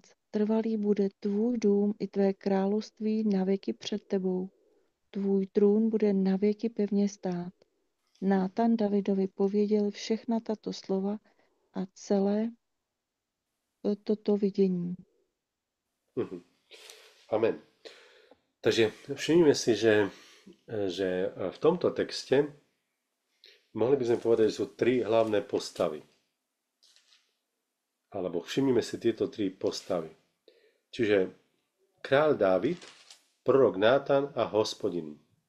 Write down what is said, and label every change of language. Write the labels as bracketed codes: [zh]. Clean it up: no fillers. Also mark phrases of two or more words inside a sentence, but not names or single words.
[cs] Trvalý bude tvůj dům i tvé království navěky před tebou. Tvůj trůn bude navěky pevně stát. Nátan Davidovi pověděl všechna tato slova a celé toto vidění. Amen. [sk] Takže všimnime si, že v tomto texte mohli by sme povedať, že sú tri hlavné postavy. Alebo všimnime si tieto tri postavy. Čiže kráľ Dávid, prorok Nátan a Hospodin.